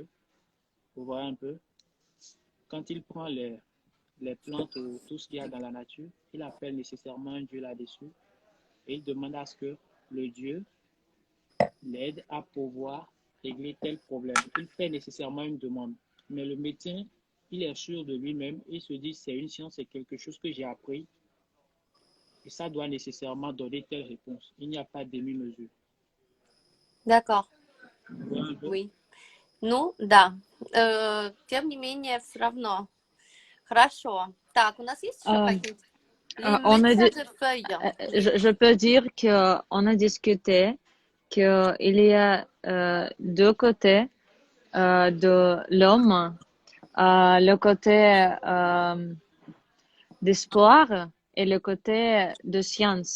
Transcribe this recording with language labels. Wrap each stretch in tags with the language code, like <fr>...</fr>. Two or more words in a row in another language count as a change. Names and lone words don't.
<fr>Vous voyez un peu, quand il prend les plantes ou tout ce qu'il y a dans la nature, il appelle nécessairement un Dieu là-dessus et il demande à ce que le Dieu l'aide à pouvoir régler tel problème. Il fait nécessairement une demande. Mais le médecin, il est sûr de lui-même, il se dit c'est une science, c'est quelque chose que j'ai appris et ça doit nécessairement donner telle réponse. Il n'y a pas de demi-mesure. D'accord, Voilà un peu. oui.</fr> <ru>Ну, да. Тем не менее, все равно. Хорошо. Так, у нас есть еще Euh, какие-то?</ru> <fr>Les on a médecins de feuilles. Oui. je peux dire que on a discuté qu'il y a deux côtés de l'homme, le côté d'espoir et le côté de science.</fr>